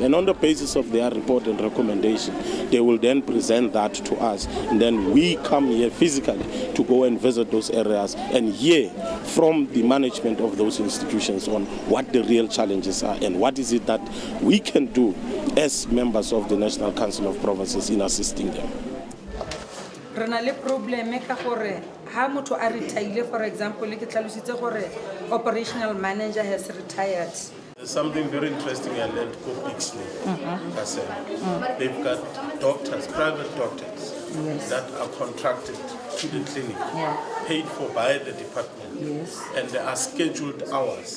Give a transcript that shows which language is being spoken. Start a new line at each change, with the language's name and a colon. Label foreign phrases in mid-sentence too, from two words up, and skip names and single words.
English: And on the basis of their report and recommendation, they will then present that to us. And then we come here physically to go and visit those areas and hear from the management of those institutions on what the real challenges are and what is it that we can do as members of the National Council of Provinces in assisting them.
Tswana: Re na le probleme ka gore ha motho a retired,
English: for example,
Tswana: ke tlalositse gore
English: operational manager has retired. There's something very interesting I learned called Pixley. They've got doctors, private doctors, that are contracted to the clinic, paid for by the department, and there are scheduled hours.